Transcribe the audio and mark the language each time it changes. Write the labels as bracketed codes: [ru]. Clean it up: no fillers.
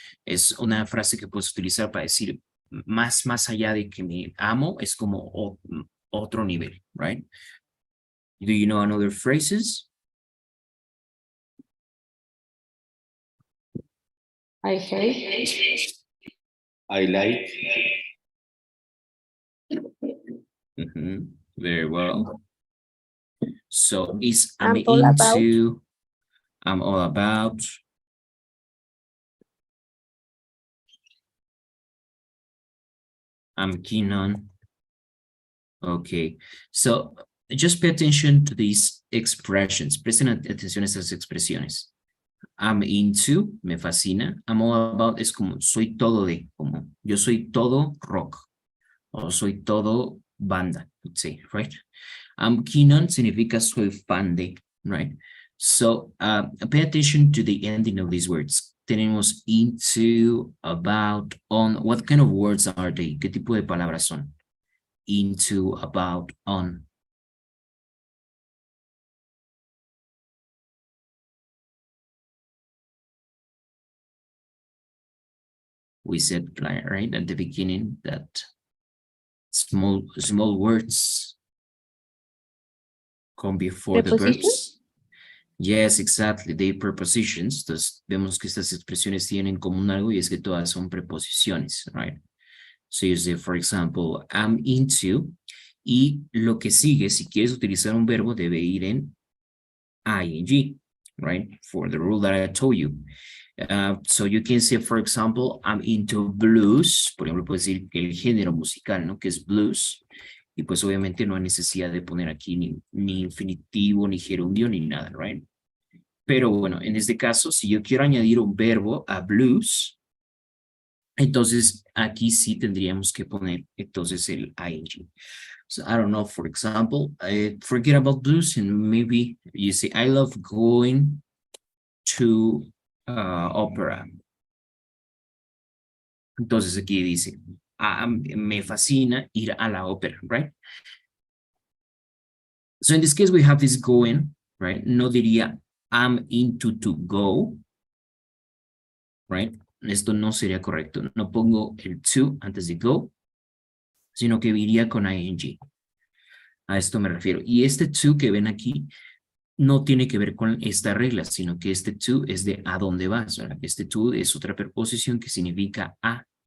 [es] Es una frase que puedes utilizar para decir más allá de que me amo, es como otro nivel, right? [en] Do you know another phrases? I hate. I like. Very well. So is I'm I'm all into, about. I'm all about. I'm keen on. Okay, so just pay attention to these expressions. [es] Presten atención a estas expresiones. [en] I'm into, [es] me fascina. [en] I'm all about [es] es como soy todo de, como yo soy todo rock. O soy todo banda, [en] let's say, right? I'm keen on [es] significa soy fan de, right? [en] So pay attention to the ending of these words. Tenemos into, about, on. What kind of words are they? [es] ¿Qué tipo de palabras son? [en] Into, about, on. We said right at the beginning that small words come before the verbs. Yes, exactly. They prepositions. [es] Entonces, vemos que estas expresiones tienen en común algo y es que todas son preposiciones, right? [en] So you say, for example, I'm into, [es] y lo que sigue, si quieres utilizar un verbo, debe ir en ing, right? [en] For the rule that I told you. So you can say, for example, I'm into blues. [es] Por ejemplo, puedes decir el género musical, ¿no? Que es blues. Y pues obviamente no hay necesidad de poner aquí ni infinitivo, ni gerundio, ni nada, right? Pero bueno, en este caso, si yo quiero añadir un verbo a blues, entonces aquí sí tendríamos que poner entonces el ing. [en] So I don't know, for example, forget about blues and maybe you say, I love going to opera. [es] Entonces aquí dice, me fascina ir a la ópera, right? [en] So in this case, we have this going, right? [es] No diría, [en] I'm into to go, right? [es] Esto no sería correcto. No pongo el to antes de go, sino que iría con ing. A esto me refiero. Y este to que ven aquí no tiene que ver con esta regla, sino que este to es de a dónde vas, ¿verdad? Este to es otra preposición que significa a.